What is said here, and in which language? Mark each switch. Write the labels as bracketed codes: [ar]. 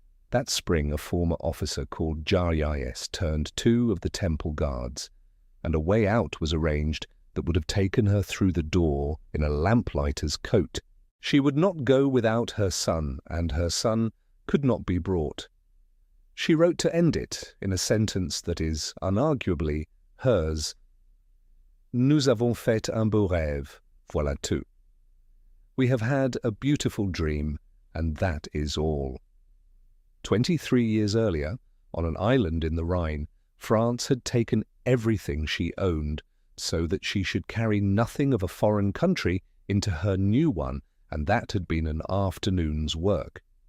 [en] That spring a former officer called Jarias turned 2 of the temple guards, and a way out was arranged that would have taken her through the door in a lamplighter's coat. She would not go without her son, and her son could not be brought. She wrote to end it in a sentence that is unarguably hers. [fr] Nous avons fait un beau rêve, voilà tout. [en] We have had a beautiful dream, and that is all. 23 years earlier, on an island in the Rhine, France had taken everything she owned, so that she should carry nothing of a foreign country into her new one, and that had been an afternoon's work.